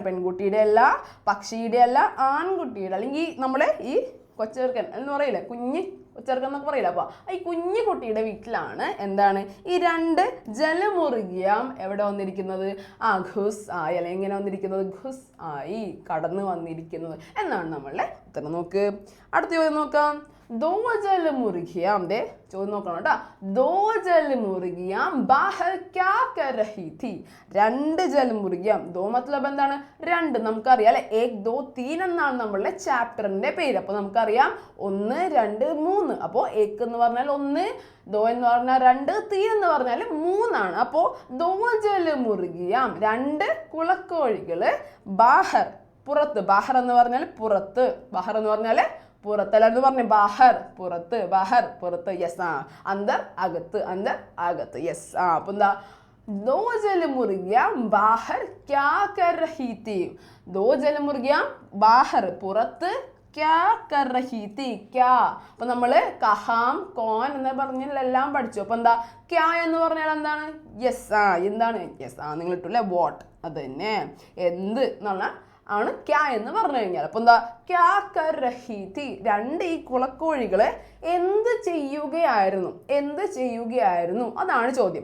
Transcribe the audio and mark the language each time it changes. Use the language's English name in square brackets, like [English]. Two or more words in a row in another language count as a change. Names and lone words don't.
[Malayalam] പെൺകുട്ടിയുടെ അല്ല, പക്ഷിയുടെ അല്ല, ആൺകുട്ടിയുടെ. അല്ലെങ്കിൽ നമ്മളെ ഈ കൊച്ചെറുക്കൻ എന്ന് പറയില്ലേ, കുഞ്ഞ് കൊച്ചെറുക്കൻ എന്നൊക്കെ പറയില്ല. അപ്പോൾ ഈ കുഞ്ഞു കുട്ടിയുടെ വീട്ടിലാണ് എന്താണ് ഈ രണ്ട് ജലമുറുകിയാം എവിടെ വന്നിരിക്കുന്നത്? ഘുസ് ആയി, അല്ലെങ്കിൽ എങ്ങനെ വന്നിരിക്കുന്നത്? ഘുസ് ആയി, കടന്നു വന്നിരിക്കുന്നത് എന്നാണ് നമ്മളുടെ ഉത്തരം. നോക്ക്, അടുത്ത ചോദ്യം നോക്കാം. [Hindi] दो जल मुर्गियां, दे [Malayalam] ചോദ്യം നോക്കണം കേട്ടോ. [Hindi] दो जल मुर्गियां बाहर क्या कर रही थी? [Malayalam] രണ്ട് ജലമുറുകിയാം. [Hindi] दो मतलब [Malayalam] എന്താണ്? രണ്ട്. നമുക്കറിയാം അല്ലെ, [Hindi] एक दो तीन [Malayalam] എന്നാണ് നമ്മളുടെ ചാപ്റ്ററിന്റെ പേര്. അപ്പൊ നമുക്കറിയാം 1 2 3. അപ്പോൾ ഏക് എന്ന് പറഞ്ഞാൽ 1, ദോ എന്ന് പറഞ്ഞാൽ 2, തീൻ എന്ന് പറഞ്ഞാൽ 3 ആണ്. അപ്പോൾ [Hindi] दो जलमुर्गियां, [Malayalam] രണ്ട് കുളക്കോഴികള്, ബാഹർ പുറത്ത്. ബാഹർ എന്ന് പറഞ്ഞാൽ പുറത്ത്, ബാഹർ എന്ന് പറഞ്ഞാൽ പുറത്ത്. എല്ലാവരും പറഞ്ഞു ബാഹർ പുറത്ത്, ബാഹർ പുറത്ത്. യെസ്, അന്തർ അകത്ത്, അന്തർ അകത്ത്. യെസ്. അപ്പൊ എന്താ? [Hindi] दो जलमुर्गियां बाहर क्या कर रही थी? दो जलमुर्गियां बाहर പുറത്ത്, क्या कर रही थी? क्या. [Malayalam] അപ്പൊ നമ്മള് [Hindi] कहाँ, कौन [Malayalam] എന്ന് പറഞ്ഞെല്ലാം പഠിച്ചു. അപ്പൊ എന്താ ക്യാ എന്ന് പറഞ്ഞാൽ എന്താണ്? യെസ്. എന്താണ്? യെസ്. നിങ്ങൾ ഇട്ടല്ലേ വാട്ട്, അത് തന്നെ. എന്ത് എന്നാണ് ആണ് ക്യാ എന്ന് പറഞ്ഞു കഴിഞ്ഞാൽ. അപ്പൊ എന്താ? [Hindi] क्या कर रही थी, [Malayalam] രണ്ട് ഈ കുളക്കോഴികളെ എന്ത് ചെയ്യുകയായിരുന്നു, എന്ത് ചെയ്യുകയായിരുന്നു അതാണ് ചോദ്യം.